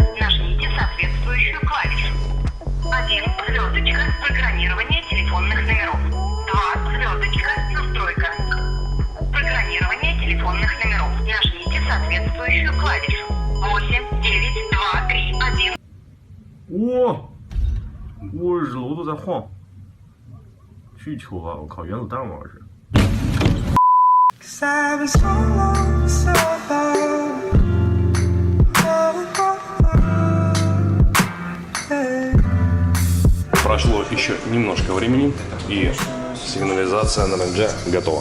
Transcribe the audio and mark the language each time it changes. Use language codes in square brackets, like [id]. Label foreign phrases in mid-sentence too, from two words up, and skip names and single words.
[ru] Нажмите соответствующую клавишу. 1. Звездочка. Программирование телефонных номеров. 2. Звездочка. Настройка. Программирование телефонных номеров. Нажмите соответствующую клавишу. 8, 9, 2, 3, 1. [zh] 哇，我日楼都在晃，需求啊！我靠，原子弹吗？这是。 [ru] Прошло еще немножко времени, и сигнализация на ренже готова.